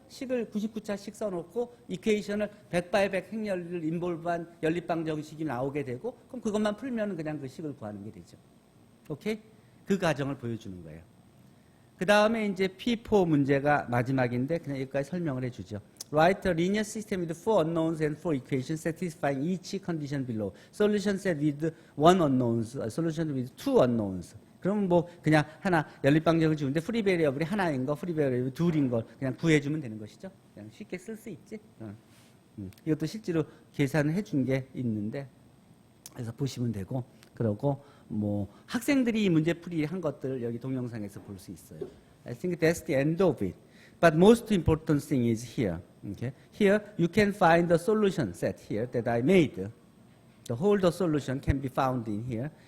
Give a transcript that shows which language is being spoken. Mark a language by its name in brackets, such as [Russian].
[Korean] 식을 99차씩 써놓고 이퀘이션을 100/100 행렬을 인볼브한 연립방정식이 나오게 되고 그럼 그것만 풀면 그냥 그 식을 구하는 게 되죠. 오케이? 그 과정을 보여주는 거예요. 그 다음에 이제 P4 문제가 마지막인데 그냥 여기까지 설명을 해주죠. [English] Write a linear system with 4 unknowns and 4 equations satisfying each condition below. Solution set with 1 unknowns, solution with 2 unknowns. [Korean] 그럼 뭐 그냥 하나 연립방정을 주는데 프리 베리어블이 하나인 거, 프리 베리어블이 둘인 걸 그냥 구해주면 되는 것이죠. 그냥 쉽게 쓸 수 있지. 이것도 실제로 계산을 해준 게 있는데 그래서 보시면 되고 그러고 뭐 학생들이 이 문제 풀이한 것들 여기 동영상에서 볼 수 있어요. [English] I think that's the end of it. But most important thing is here. Okay? Here you can find the solution set here that I made. The whole the solution can be found in here.